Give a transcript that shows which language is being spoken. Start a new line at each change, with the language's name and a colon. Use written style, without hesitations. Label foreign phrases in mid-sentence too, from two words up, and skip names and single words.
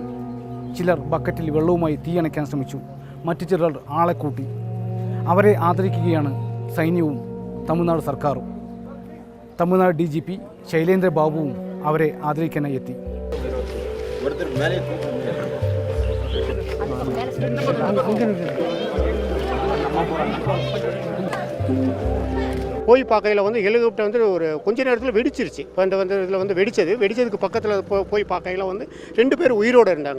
Malayalam: ചിലർ ബക്കറ്റിൽ വെള്ളവുമായി തീയണയ്ക്കാൻ ശ്രമിച്ചു. മറ്റു ചിലർ ആളെ കൂട്ടി. അവരെ ആദരിക്കുകയാണ് സൈന്യവും തമിഴ്നാട് സർക്കാരും. തമിഴ്നാട് DGP ശൈലേന്ദ്ര ബാബുവും അവരെ ആദരിക്കാനായി എത്തി.
Tamil: போய் பார்க்கையில் வந்து ஹெலிகாப்டர் வந்து ஒரு கொஞ்ச நேரத்தில் வெடிச்சிருச்சு. இப்போ இந்த இதில் வந்து வெடிச்சதுக்கு பக்கத்தில் போய் பார்க்கையில் வந்து 2 பேர் உயிரோடு இருந்தாங்க.